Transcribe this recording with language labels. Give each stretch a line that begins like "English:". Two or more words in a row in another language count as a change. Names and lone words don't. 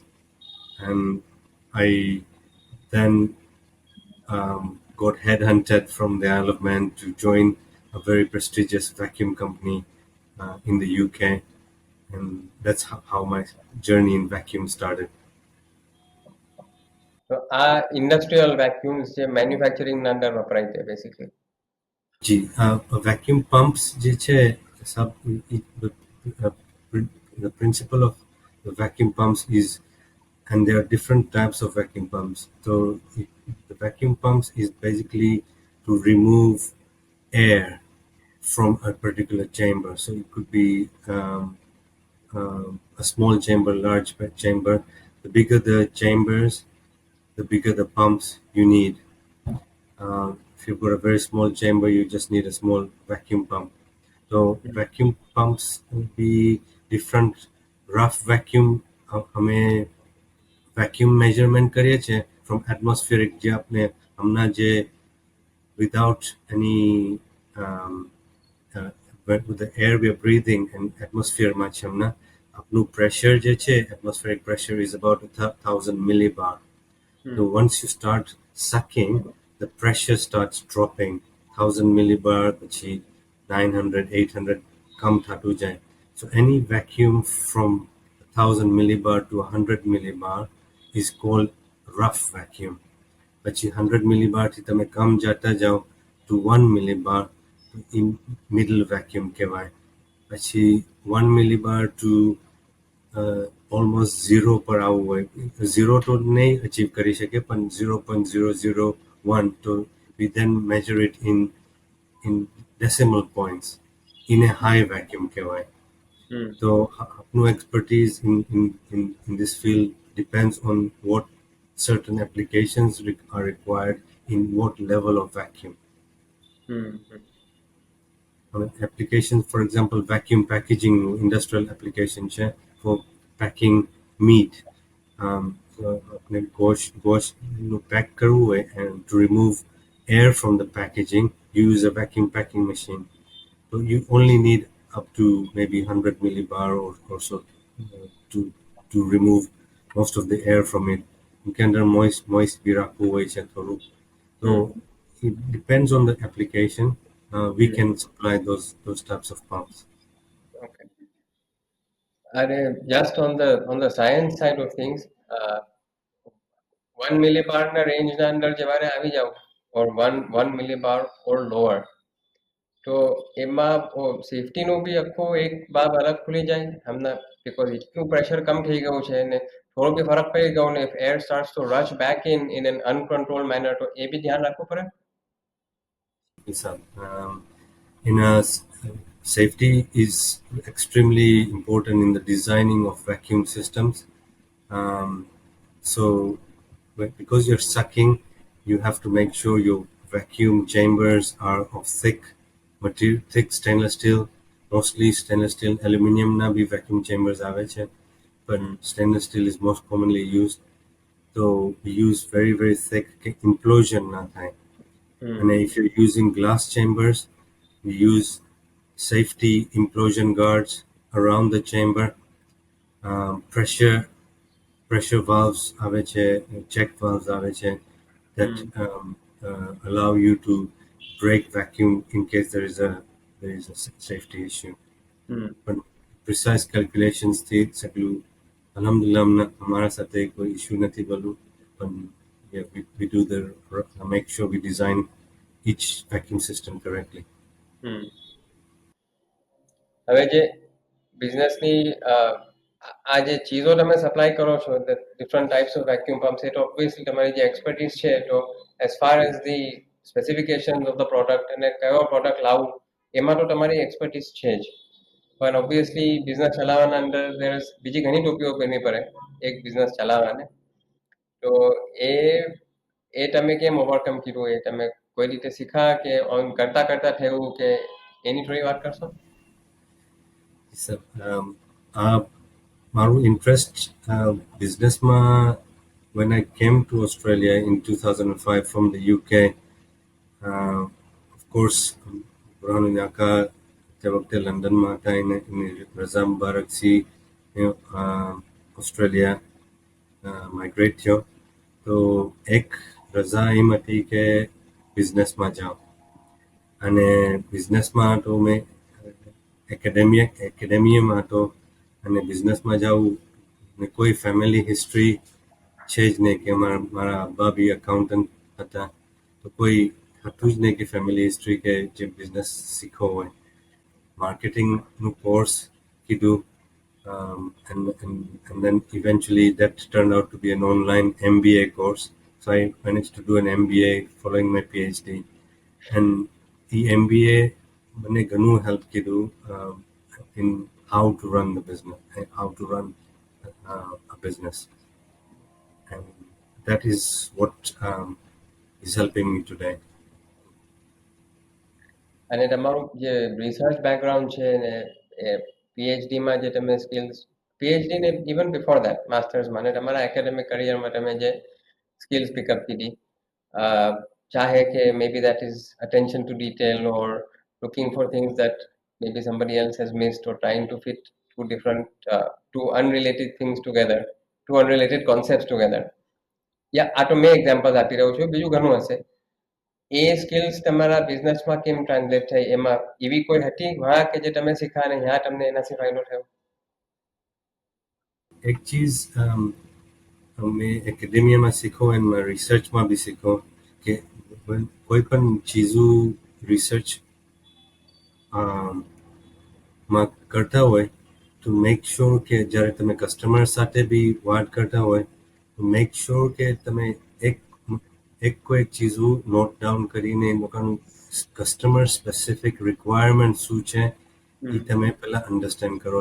English: And I then got headhunted from the Isle of Man to join a very prestigious vacuum company in the UK. And that's how my journey in vacuum started.
Gujarati: તો આ ઇન્ડસ્ટ્રીયલ વેક્યુમ્સ જે મેન્યુફેક્ચરિંગના અંદર વપરાય છે બેસિકલી.
English: જી vacuum pumps
Gujarati: જે છે
English: sub uh, the principle of the vacuum pumps is, and there are different types of vacuum pumps. So the vacuum pumps is basically to remove air from a particular chamber. So it could be a small chamber, large chamber. The bigger the chambers, the bigger the pumps you need. If you've got a very small chamber, you just need a small vacuum pump. So vacuum pumps will be different. Rough vacuum, हमें vacuum measurement
Gujarati: કરીએ છીએ
English: from atmospheric
Gujarati: જે આપણે હમણાં જે
English: without any with the air we are breathing and atmosphere
Gujarati: માં છે હમણાં આપણું
English: pressure
Gujarati: જે છે
English: atmospheric pressure is about 1,000 millibar. So once you start sucking, the pressure starts dropping. 1,000 millibar,
Gujarati: પછી 900, 800 कम થાતું જાય.
English: So any vacuum from 1,000 millibar to 100 millibar is called rough vacuum.
Gujarati: પછી 100 millibar થી તમે કમ જતા જાઓ
English: to 1 millibar, in middle vacuum
Gujarati: કહેવાય. પછી 1 millibar
English: to almost zero
Gujarati: પર આવવું હોય. ઝીરો તો નહીં અચીવ કરી શકે, પણ 0.001, તો
English: we then measure it in decimal points in a high vacuum કહેવાય. So આપનું expertise in this field depends on what certain applications are required in what level of vacuum. Applications, for example, vacuum packaging, industrial application છે for packing meat.
Gujarati: આપણે ગોશનું પેક કરવું હોય,
English: and to remove air from the packaging, you use a vacuum packing machine. So you only need up to maybe 100 millibar or so to remove most of the air from it. You can moist
Gujarati: બી રાખવું હોય છે થોડું.
English: So it depends on the application. We can supply those types of pumps. Okay. And just on the science side of things, 1 millibar
Gujarati: ના range ના અંદર જ્યારે આવી જાવ,
English: or 1 millibar or lower,
Gujarati: તો એમાં સેફટીનો બી આખો એક બાબ અલગ ખુલી જાય હમણાં, because એટલું પ્રેશર કમ થઈ ગયું છે ને થોડો બી ફરક પડી ગયો ને,
English: if air starts to rush back in an uncontrolled manner,
Gujarati: તો એ બી ધ્યાન રાખવું પડે.
English: Safety is extremely important in the designing of vacuum systems. So because you're sucking, you have to make sure your vacuum chambers are of thick material, thick stainless steel, mostly stainless steel.
Gujarati: Aluminium ના બી
English: vacuum chambers
Gujarati: આવે છે,
English: but stainless steel is most commonly used. તો we use very very thick
Gujarati: કે implosion ના થાય.
English: And if you're using glass chambers, we use safety implosion guards around the chamber. Pressure valves
Gujarati: આવે છે,
English: check valves
Gujarati: આવે છે
English: that allow you to break vacuum in case there is a safety issue.
Gujarati: But
English: precise calculations
Gujarati: થી સગલું alhamdulillah हमारा સાથે કોઈ issue નથી બલું.
English: But yeah, we do make sure we design each vacuum system correctly.
Gujarati: હવે જે બિઝનેસની આ જે ચીજો તમે સપ્લાય કરો છો,
English: different types of vacuum pumps,
Gujarati: એ તો ઓબ્વિયસલી તમારી જે એક્સપર્ટીઝ છે, તો
English: as far as the specification of the product
Gujarati: અને કયો પ્રોડક્ટ લાવવું એમાં તો તમારી એક્સપર્ટીઝ છે જ. પણ ઓબ્વિયસલી બિઝનેસ ચલાવવાના અંદર બીજી ઘણી ટોપીઓ પહેરવી પડે એક બિઝનેસ ચલાવવાને. તો એ તમે કેમ ઓવરકમ કર્યું? એ તમે કોઈ રીતે શીખા કે કરતા કરતા થયું કે એની થોડી વાત કરશો? So, મારું ઇન્ટરેસ્ટ બિઝનેસમાં
English: when I came to Australia in 2005 from the UK, of course,
Gujarati: Burhanu Nyaka તે વખતે લંડનમાં હતા, એને રઝા મુબારકથી ઓસ્ટ્રેલિયા માઇગ્રેટ થયો. તો એક રઝા એમ હતી કે બિઝનેસમાં જાઓ, અને બિઝનેસમાં તો મેં એકેડેમીમાં હતો, અને બિઝનેસમાં જાઉં ને કોઈ ફેમિલી હિસ્ટ્રી છે જ નહીં કે મારા અબ્બા બી અકાઉન્ટન્ટ હતા, તો કોઈ હતું જ નહીં કે ફેમિલી હિસ્ટ્રી કે જે બિઝનેસ શીખવો હોય. માર્કેટિંગનું કોર્સ કીધું,
English: and then eventually that turned out to be an online MBA course. So I managed to do an MBA following my PhD. And the MBA
Gujarati: મને ઘણું હેલ્પ કીધું
English: in how to run the business, how to run a business. And that is what is helping me today.
Gujarati: અને તમારું જે રિસર્ચ બેકગ્રાઉન્ડ છે ને એ પીએચડીમાં જે તમે સ્કિલ્સ, પીએચડી ને
English: even before that
Gujarati: માસ્ટર્સમાં ને તમારા એકેડેમિક કરિયરમાં તમે જે સ્કિલ્સ પિકઅપ કીધી, ચાહે કે
English: may be that is attention to detail or looking for things that maybe somebody else has missed or trying to fit two unrelated things together, two unrelated concepts together.
Gujarati: આ તો મેં એક્ઝામ્પલ આપી રહ્યો છું, બીજું ઘણું હશે. એ સ્કિલ્સ તમારા બિઝનેસમાં કેમ ટ્રાન્સલેટ થઈ? એમાં એવી કોઈ હતી વાં કે જે તમે શીખા અને ત્યાં તમને એનાથી ફાયદો થયો? એક ચીજ મેં એકેડેમિયામાં શીખો અને રિસર્ચમાં બી શીખો કે કોઈ પણ ચીજું રિસર્ચ માં કરતા હોય તો
English: make sure
Gujarati: કે જ્યારે તમે કસ્ટમર સાથે બી વાત કરતા હોય તો
English: make sure
Gujarati: કે તમે કોઈ ચીજું
English: note down
Gujarati: કરીને લોકોનું
English: customer specific requirement
Gujarati: શું છે એ તમે પહેલા અન્ડરસ્ટેન્ડ કરો.